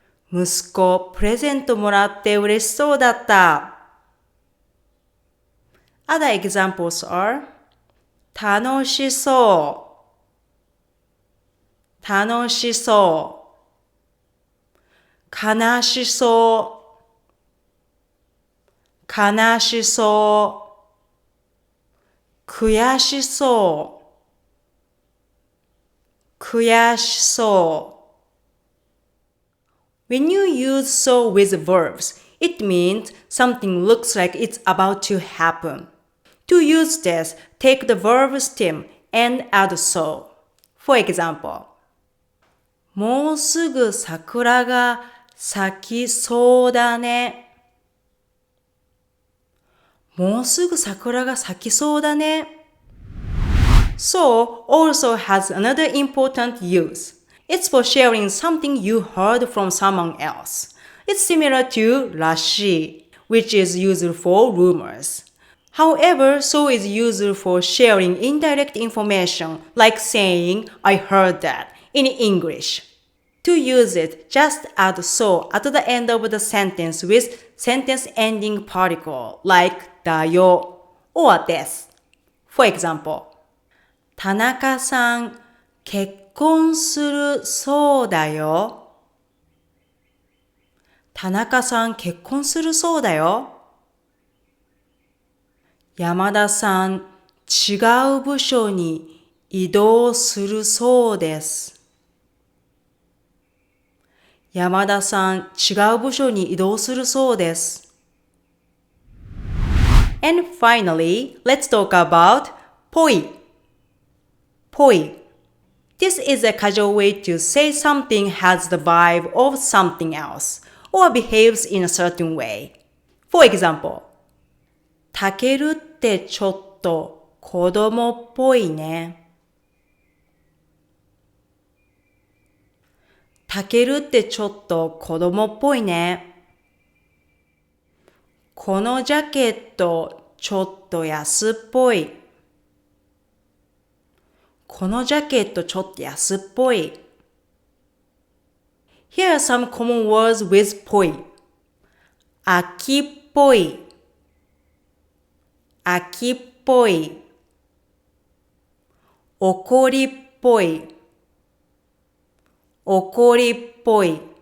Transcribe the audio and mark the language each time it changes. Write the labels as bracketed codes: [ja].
[ja] 息子、プレゼントもらって嬉しそうだった。 [en] Other examples are 楽しそう。 [ja] 楽しそう。悲しそう。悲しそう。悔しそう。悔しそう。 [en] When you use so with verbs, it means something looks like it's about to happen. To use this, take the verb stem and add so. For example, [ja] もうすぐ桜が咲きそうだね。もうすぐ桜が咲きそうだね。 [en] So also has another important use. It's for sharing something you heard from someone else. It's similar to rashī, which is used for rumors. However, so is used for sharing indirect information, like saying, I heard that, in English. To use it, just add so at the end of the sentence with sentence ending particle, like だよ or です。 For example, [ja] 田中さん、結婚するそうだよ。田中さん、結婚するそうだよ。山田さん、違う部署に移動するそうです。山田さん、違う部署に移動するそうです。 [en] And finally, let's talk about ppoi. Ppoi. This is a casual way to say something has the vibe of something else or behaves in a certain way. For example, [ja] たけるってちょっと子供っぽいね。たけるってちょっと子供っぽいね。このジャケットちょっと安っぽい。このジャケットちょっと安っぽい。 [en] Here are some common words with ppoi. [ja] 秋っぽい。秋っぽい。怒りっぽい。怒りっぽい。